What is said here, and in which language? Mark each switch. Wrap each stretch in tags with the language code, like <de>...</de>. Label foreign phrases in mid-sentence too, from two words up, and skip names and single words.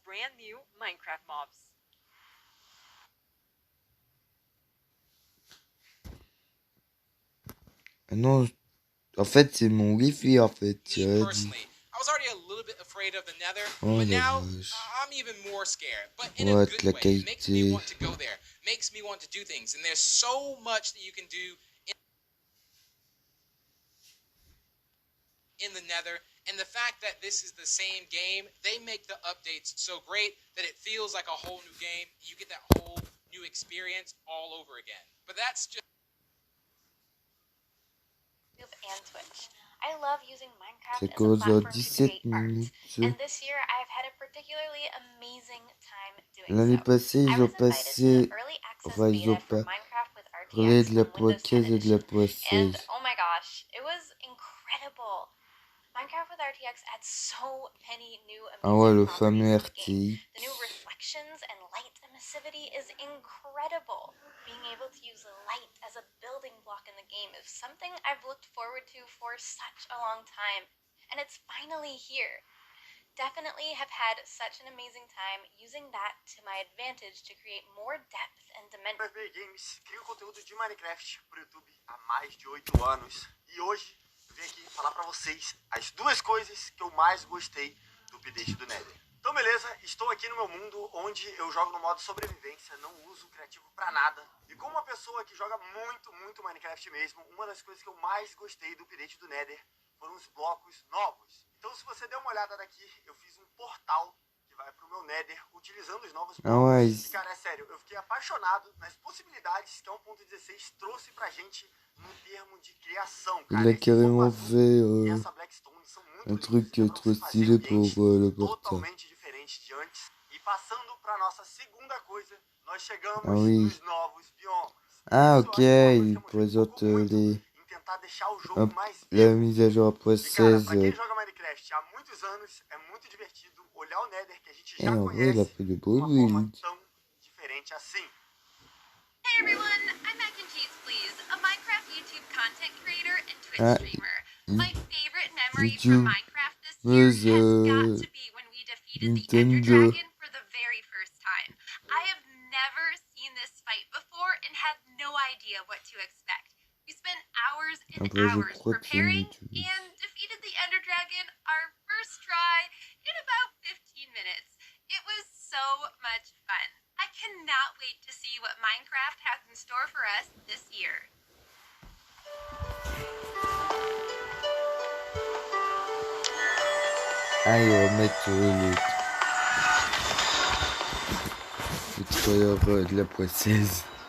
<fr>Ah non, en fait c'est mon Wi-Fi en fait, tu as dit. Oh la vache. What, la qualité.</fr> <en>In the Nether, and the fact that this is the same game, they make the updates so great that it feels like a whole new game. You get that whole new experience all over again. But that's just and Twitch. I love using Minecraft as a platform to create art. And this year I've had a particularly amazing time doing so.</en> <fr>L'année passée, ils ont passé... Enfin, ils ont pas parlé de la poids 15 et de la poids 16.</fr> <en>Oh my gosh, it was incredible. Minecraft with RTX adds so many new amazing</en> <fr>ah ouais, le fameux RTX.</fr> <en>The new reflections and light emissivity is incredible. Being able to use light as a building block in the game is something I've looked forward to for such a long time, and it's finally here. Definitely have had such an amazing time using that to my advantage to create more depth and dimension.</en> <pt>Games cria conteúdo de Minecraft pro YouTube há mais de 8 anos, e hoje eu vim aqui falar pra vocês as duas coisas que eu mais gostei do update do Nether. Então beleza, estou aqui no meu mundo onde eu jogo no modo sobrevivência, não uso criativo pra nada. E como uma pessoa que joga muito Minecraft mesmo, uma das coisas que eu mais gostei do update do Nether foram os blocos novos. Então se você der uma olhada daqui, eu fiz um portal que vai pro meu Nether utilizando os novos blocos. E cara, é sério, eu fiquei apaixonado nas possibilidades que a 1.16 trouxe pra gente no termo de criação, cara.</pt> <fr>Il a carrément fait un truc trop stylé pour le portal.</fr> <pt>Totalmente diferente de antes. E passando pra nossa segunda coisa, nós chegamos nos novos biomas.</pt> <fr>Ah ok, il présente la mise à jour après 16.</fr> <pt>Pra quem joga Minecraft há muitos anos, é muito divertido olhar o Nether que a gente já</pt> <fr>en vrai, il a fait de beaux</fr> <pt>builds. Tão diferente assim.</pt> <en>Hey everyone, I'm Mac and Cheese Please, a Minecraft YouTube content creator and Twitch streamer. My favorite memory from YouTube, Minecraft this year has got to be when we defeated the Ender Nintendo. Dragon for the very first time. I have never seen this fight before and had no idea what to expect. We spent hours and</en> <fr>Après, je</fr> <en>hours</en> <fr>crois que c'est</fr> <en>preparing YouTube. and defeated the Ender Dragon our first try in about 15 minutes. It was so much fun. I cannot wait to see what Minecraft has in store for us this year.</en> <fr>Ah, ils remettent le trailer de la poissaise.</fr>